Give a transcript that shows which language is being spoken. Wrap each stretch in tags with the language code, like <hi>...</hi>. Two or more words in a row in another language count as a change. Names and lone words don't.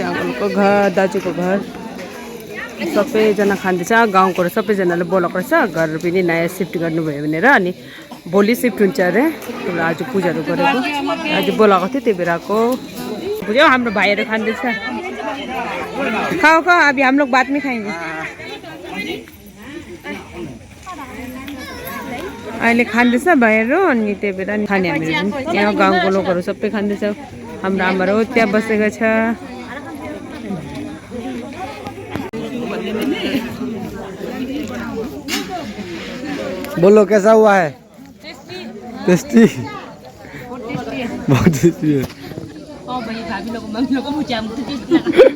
<ne>अङ्कलको घर दाजुको घर सबैजना खाँदैछ गाउँको सबैजनाले बोलाएको रहेछ घर पनि नयाँ सिफ्ट गर्नुभयो भनेर अनि भोलि सिफ्ट हुन्छ अरे आज पूजाहरू गरेको आज बोलाएको थियो त्यही भएर आएको बुझ्यो हाम्रो भाइहरू खाँदैछ खाऊ</ne> <hi>अभी हम लोग बाद में खाएंगे</hi> <ne>अहिले खाँदैछ भाइहरू अनि त्यही भएर खाने हामीहरू यहाँ गाउँको लोकहरू सबै खाँदैछ हाम्रो आमाहरू त्यहाँ बसेको छ</ne> <hi>बोलो कैसा हुआ है टेस्टी बहुत टेस्टी है भाभी लोग मम्मी लोग को मुझे टेस्टी लगा</hi>